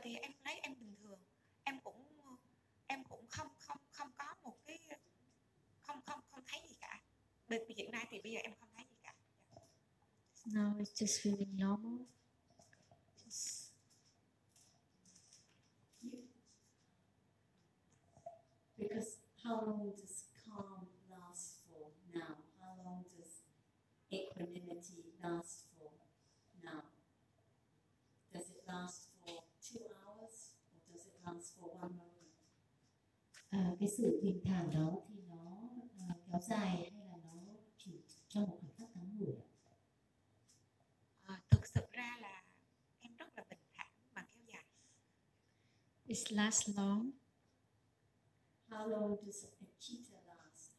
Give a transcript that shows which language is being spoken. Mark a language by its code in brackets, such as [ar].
[vi] thì em lấy em bình thường. Em cũng không có một cái không thấy gì cả. Hiện nay thì bây giờ em không thấy gì cả. [en] Now it's just feeling normal. Because how long does calm last for now? How long does equanimity last for now? Does it last for 2 hours or does it last for 1 moment? [vi] Cái sự bình thản đó thì nó kéo dài hay là nó chỉ trong một khoảnh khắc ngắn ngủi? Thực sự ra là em rất là bình thản mà kéo dài. [en] It lasts long. How long does a citta last?